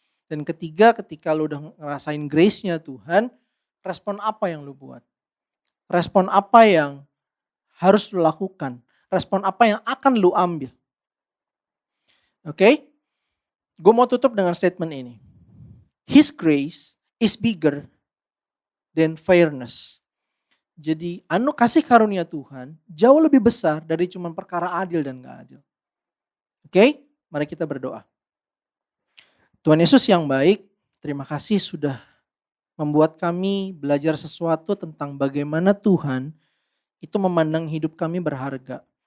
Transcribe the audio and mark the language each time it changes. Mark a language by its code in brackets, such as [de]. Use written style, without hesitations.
[id] Dan ketiga, ketika lu udah ngerasain grace-nya Tuhan, respon apa yang lu buat? Respon apa yang harus lu lakukan? Respon apa yang akan lu ambil? Oke? Gue mau tutup dengan statement ini. [en] His grace is bigger than fairness. [id] Jadi kasih karunia Tuhan jauh lebih besar dari cuma perkara adil dan gak adil. Oke? Mari kita berdoa. Tuhan Yesus yang baik, terima kasih sudah membuat kami belajar sesuatu tentang bagaimana Tuhan itu memandang hidup kami berharga.